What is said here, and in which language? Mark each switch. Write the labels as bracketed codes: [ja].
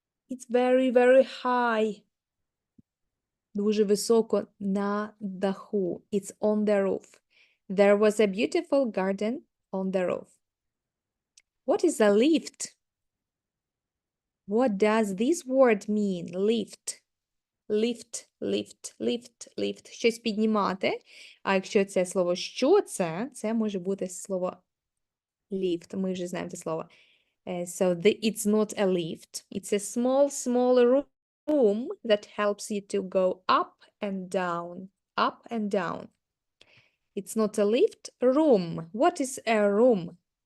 [en] It's very, very high. [uk] Дуже високо на даху. [en] It's on the roof. There was a beautiful garden on the roof. What is a lift? What does this word mean? Lift. Lift, lift, lift, lift. [uk] Щось піднімати. А якщо це слово «що це», це може бути слово lift. Ми вже знаємо це слово. [en] So it's not a lift. It's a small room that helps you to go up and down. Up and down. It's not a lift. Room. What is a room?